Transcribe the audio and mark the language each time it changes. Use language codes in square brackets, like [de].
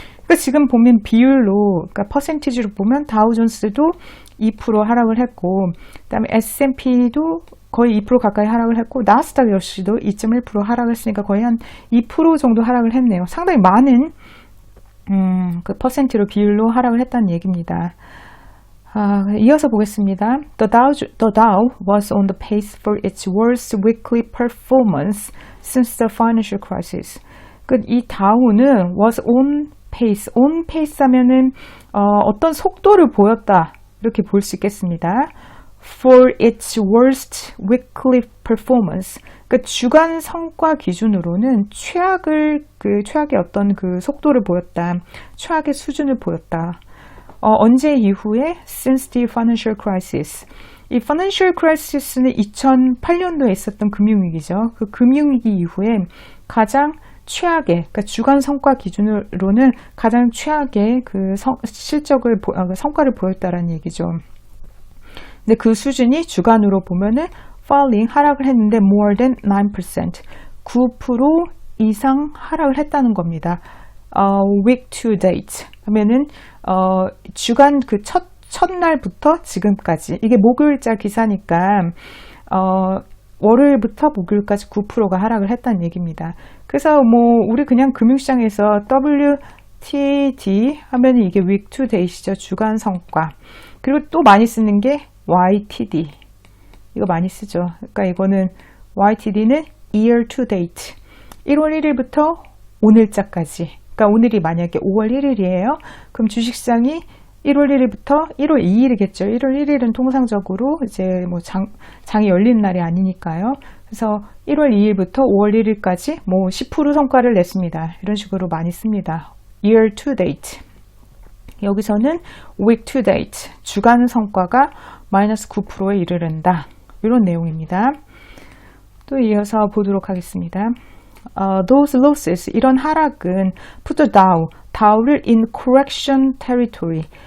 [ko] 그러니까 지금 보면 비율로, 그러니까 퍼센티지로 보면 다우존스도 2% 하락을 했고, 그다음에 S&P도 거의 2% 가까이 하락을 했고, 나스닥 역시도 2.1% 하락을 했으니까 거의 한 2% 정도 하락을 했네요. 상당히 많은 그 퍼센트로 비율로 하락을 했다는 얘기입니다. 이어서 보겠습니다. [en] The Dow was on the pace for its worst weekly performance since the financial crisis. [ko] 이 다우는 [en] was on pace [ko] 하면은 어떤 속도를 보였다 이렇게 볼 수 있겠습니다. [en] For its worst weekly performance. [ko] 주간 성과 기준으로는 최악의 어떤 그 속도를 보였다, 최악의 수준을 보였다. 언제 이후에? [en] Since the financial crisis. [ko] 이 financial crisis는 2008년도에 있었던 금융위기죠. 그 금융위기 이후에 가장 최악의, 그러니까 주간 성과 기준으로는 가장 최악의 그 성과를 보였다라는 얘기죠. 근데 그 수준이 주간으로 보면은 falling, 하락을 했는데 [en] more than 9%, [ko] 9% 이상 하락을 했다는 겁니다. [en] week to date [ko] 하면은 주간 그 첫날부터 지금까지, 이게 목요일자 기사니까 월요일부터 목요일까지 9%가 하락을 했다는 얘기입니다. 그래서 우리 그냥 금융시장에서 WTD 하면 이게 [en] week to date [ko] 이죠. 주간 성과. 그리고 또 많이 쓰는 게 YTD. 이거 많이 쓰죠. 그러니까 이거는 YTD는 [en] year to date. [ko] 1월 1일부터 오늘자까지. 그러니까 오늘이 만약에 5월 1일이에요. 그럼 주식시장이 1월 1일부터 1월 2일이겠죠. 1월 1일은 통상적으로 이제 장이 열리는 날이 아니니까요. 그래서 1월 2일부터 5월 1일까지 10% 성과를 냈습니다. 이런 식으로 많이 씁니다. [en] year to date. 여기서는 week to date. [ko] 주간 성과가 마이너스 9%에 이르른다. 이런 내용입니다. 또 이어서 보도록 하겠습니다. [en] Those losses, [ko] 이런 하락은 [en] put the Dow를 in correction territory.